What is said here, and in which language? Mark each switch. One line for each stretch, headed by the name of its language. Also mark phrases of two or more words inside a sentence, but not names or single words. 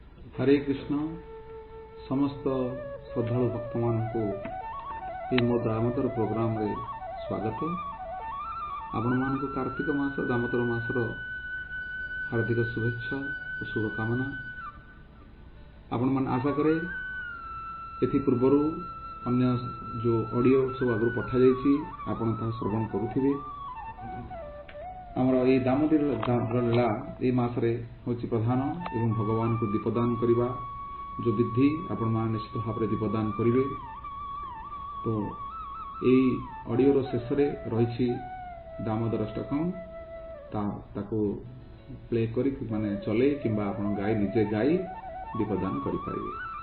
Odia: ହରେ କୃଷ୍ଣ ସମସ୍ତ ଶ୍ରଦ୍ଧାଳୁ ଭକ୍ତ ମାନଙ୍କ ମୋ ଦାମୋଦର ପ୍ରୋଗ୍ରାମ ରେ ସ୍ୱାଗତ। ଆପଣ ମାନଙ୍କ କାର୍ତ୍ତିକ ମାସ ଦାମୋଦର ମାସର ହାର୍ଦ୍ଦିକ ଶୁଭେଚ୍ଛା ଔର ଶୁଭକାମନା। ଆପଣ ମାନେ ଆଶା କରେ ଏଥି ପୂର୍ବର ଅନ୍ୟ ଯୋ ଅଡିଓ ସବୁ ଆଗୁ ପଠା ଯାଇଛି ଆପଣ ତା ଶ୍ରବଣ କରୁଥିବେ। ଆମର ଏ ଦାମୋଦର ଲୀଳା ଏ ମାସରେ ହେଉଛି ପ୍ରଧାନ ଏବଂ ଭଗବାନ କୁ ଦୀପଦାନ କରିବା ଯୋ ବିଧି ଆପଣ ମାନେ ନିଶ୍ଚିତ ଭାବ ମେଁ ଦୀପଦାନ କରିବେ। ତ ଏ ଅଡିଓ ର ଶେଷ ରେ ରହିଛି ଦାମୋଦର ଅଷ୍ଟକମ ତାକୁ ପ୍ଲେ କରି ମାନେ ଚଳେ କିମ୍ବା ଆପଣ ଗାଇ ନିଜେ ଗାଇ ଦୀପଦାନ କରି ପାରିବେ।